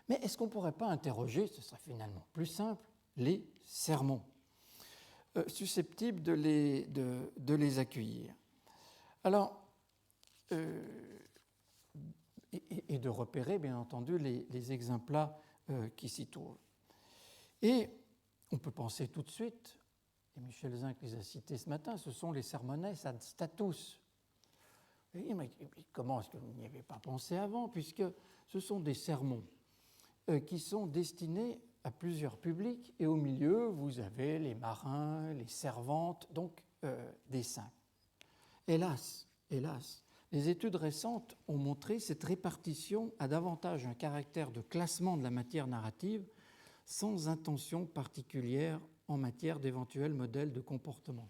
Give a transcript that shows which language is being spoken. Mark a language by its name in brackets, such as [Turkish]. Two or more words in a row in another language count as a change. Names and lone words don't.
[French] Mais est-ce qu'on ne pourrait pas interroger, ce serait finalement plus simple, les sermons, susceptibles de les accueillir? Alors, et de repérer, bien entendu, les exemples qui s'y trouvent. Et on peut penser tout de suite, et Michel Zinc les a cités ce matin, ce sont les [Latin] sermones ad status. [French] Et mais comment est-ce que vous n'y avez pas pensé avant, puisque ce sont des sermons qui sont destinés à plusieurs publics, et au milieu, vous avez les marins, les servantes, donc des saints. Hélas, les études récentes ont montré cette répartition a davantage un caractère de classement de la matière narrative sans intention particulière en matière d'éventuels modèles de comportement.